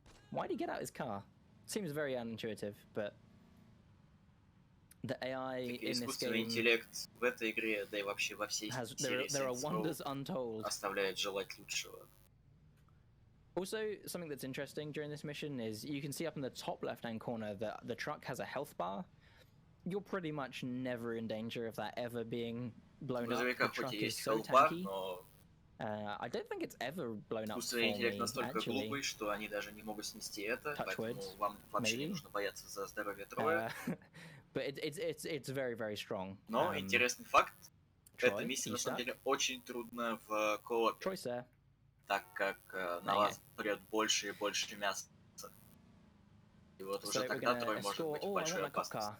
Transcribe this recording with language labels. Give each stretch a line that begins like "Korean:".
English: Why'd he get out his car? Seems very unintuitive, but the AI in this game
Russian: интеллект в этой игре, да и вообще во всей серии
English: there are wonders untold.
Russian: Оставляет желать лучшего.
English: Also, something that's interesting during this mission is you can see up in the top left-hand corner that the truck has a health bar. You're pretty much never in danger of that ever being blown up. The truck is so tanky. I don't think it's ever blown up for me,
Russian: интеллект настолько глупый, что они даже не могут снести это, поэтому вам вообще не нужно бояться за здоровье Троя.
English: But it's very, very strong.
Russian: Но интересный факт, эта миссия на самом деле очень трудна в коопе, так как на вас прет больше и больше мяса. И вот уже тогда Трой может быть в большой опасности.